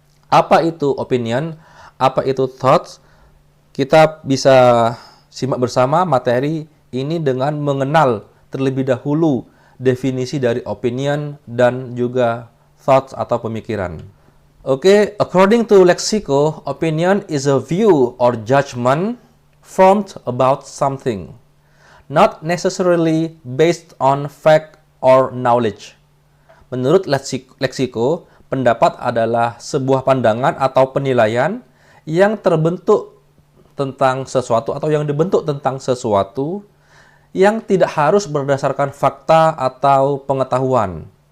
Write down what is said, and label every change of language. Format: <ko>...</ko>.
<id>Apa itu opinion? Apa itu thoughts? Kita bisa simak bersama materi ini dengan mengenal terlebih dahulu definisi dari opinion dan juga thoughts atau pemikiran.</id> <en>Oke, according to Lexico, opinion is a view or judgment formed about something, not necessarily based on fact or knowledge.</en> <id>Menurut Lexico, pendapat adalah sebuah pandangan atau penilaian yang terbentuk tentang sesuatu atau yang dibentuk tentang sesuatu yang tidak harus berdasarkan fakta atau pengetahuan.</id>